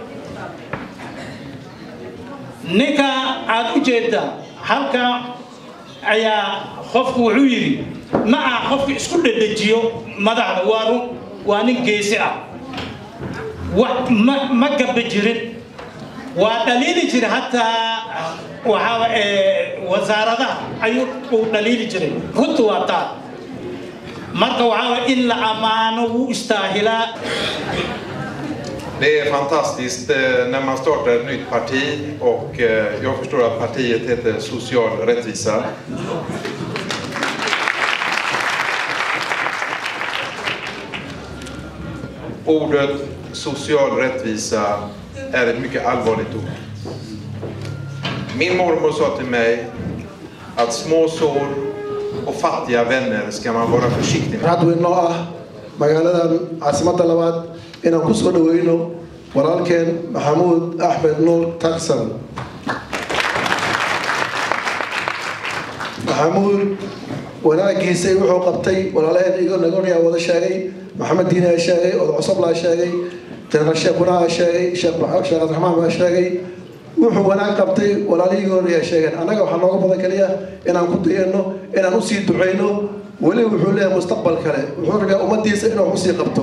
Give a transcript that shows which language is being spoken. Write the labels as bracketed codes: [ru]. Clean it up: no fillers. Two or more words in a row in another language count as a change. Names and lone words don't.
[so] ninka aad u jeeda halka ayaa qofku wuxuu yiri ma aha qofku isku dhadhajiyo madaxda waa nin geesi ah ma gabba jirin waa dhaliili jiray hataa wasaaradaha ayuu u dhaliili jiray runta waa taa marka waxa in la amaano uu istaahilaa. [sv] Det är fantastiskt när man startar ett nytt parti och jag förstår att partiet heter Social rättvisa. Ordet social rättvisa är ett mycket allvarligt ord. Min mormor sa till mig att små sår och fattiga vänner ska man vara försiktig med. [so] Hadu inoo magaalada caasimada labaad inaan ku soo dhaweeyno walaalkeen Maxamuud Axmed Nuur Tarsan. Maxamuud walaalkiisa wuxuu qabtay walaalaheen iyaga nagooniya wada sheegay Maxamed Diina sheegay oo cusub la sheegay Tana Sheekh Quraan sheegay Sheekh Raxmaan baa sheegay wuxuu wanaag qabtay walaalihii ay sheegeen anaga waxa nooga badan kaliya inaan ku dayno inaan u sii duceyno wali wuxuu leeyahay mustaqbal kale wuxuu rabaa ummadiisa inuu u sii qabto